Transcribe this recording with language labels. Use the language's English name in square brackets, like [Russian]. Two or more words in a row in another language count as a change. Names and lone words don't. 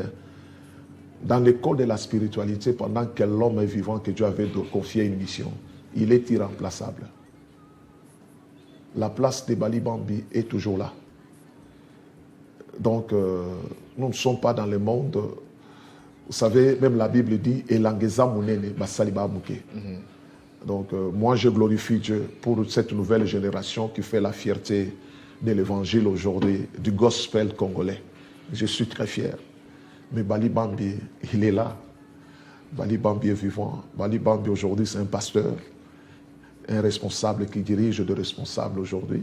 [French] Dans l'école de la spiritualité, pendant que l'homme est vivant, que Dieu avait confié une mission, il est irremplaçable. La place de Bali Bambi est toujours là. Donc, nous ne sommes pas dans le monde. Vous savez, même la Bible dit « [Lingala] Elangeza munene basaliba muke ». [French] Donc, moi, je glorifie Dieu pour cette nouvelle génération qui fait la fierté de l'évangile aujourd'hui, du gospel congolais. Je suis très fier. Mais Bali Bambi, il est là. Bali Bambi est vivant. Bali Bambi, aujourd'hui, c'est un pasteur, un responsable qui dirige de responsables aujourd'hui.